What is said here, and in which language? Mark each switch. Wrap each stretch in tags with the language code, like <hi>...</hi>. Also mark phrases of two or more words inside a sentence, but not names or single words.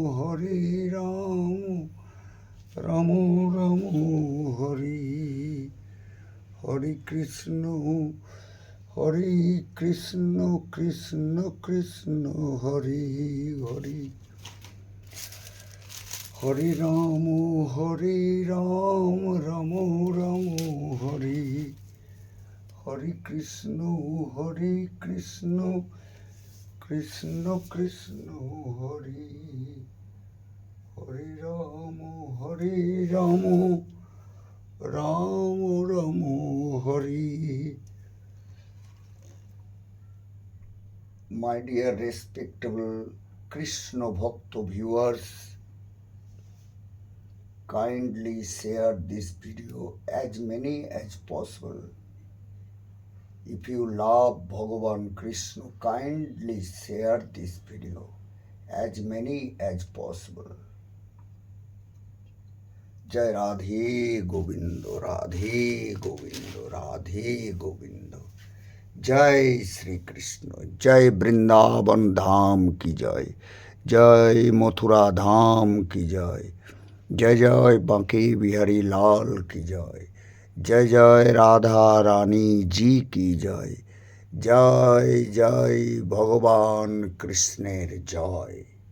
<sa>রাম রাম হরে হরে কৃষ্ণ কৃষ্ণ কৃষ্ণ হরে হরে হরে রাম রাম রাম হরে হরে কৃষ্ণ কৃষ্ণ কৃষ্ণ হরে হরে রাম রাম রাম হরে।</sa> <en>My dear respectable Krishna Bhakta viewers, kindly share this video as many as possible. If you love Bhagavan Krishna, kindly share this video as many as possible.</en> <bn>জয় রাধে গোবিন্দ রাধে গোবিন্দ রাধে গোবিন্দ।</bn> <hi>जय श्री कृष्ण। जय वृंदावन धाम की जय। जय मथुरा धाम की जय। जय जय बांके बिहारी लाल की जय। जय जय राधा रानी जी की जय।</hi> <bn>জয় জয় ভগবান কৃষ্ণের জয়।</bn>